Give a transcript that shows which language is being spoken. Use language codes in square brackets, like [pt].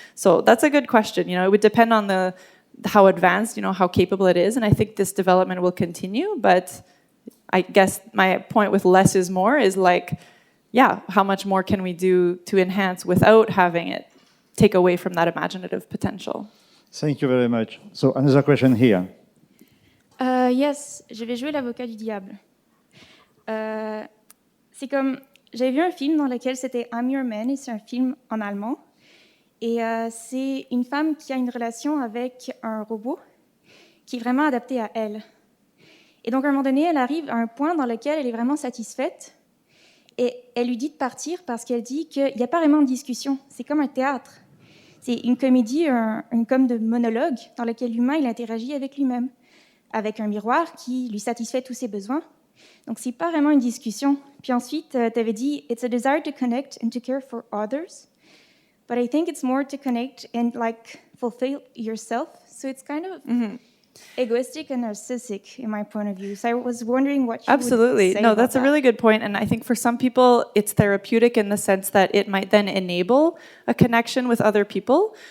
[en] So, that's a good question. It would depend on how advanced, how capable it is. And I think this development will continue. But I guess my point with less is more is like, how much more can we do to enhance without having it take away from that imaginative potential? Thank you very much. So another question here. [fr] Yes, je vais jouer l'avocat du diable. C'est comme, j'avais vu un film dans lequel c'était I'm Your Man, et c'est un film en allemand. Et c'est une femme qui a une relation avec un robot qui est vraiment adapté à elle. Et donc, à un moment donné, elle arrive à un point dans lequel elle est vraiment satisfaite et elle lui dit de partir parce qu'elle dit qu'il n'y a pas vraiment de discussion. C'est comme un théâtre. C'est une comédie, comme de monologue dans lequel l'humain, il interagit avec lui-même, avec un miroir qui lui satisfait tous ses besoins. Donc, ce n'est pas vraiment une discussion. Puis ensuite, tu avais dit « [en] It's a desire to connect and to care for others ». But I think it's more to connect and fulfill yourself. So it's kind of egoistic and narcissistic in my point of view. So I was wondering what you Absolutely. would say No, about that's a really good point. And I think for some people, it's therapeutic in the sense that it might then enable a connection with other people.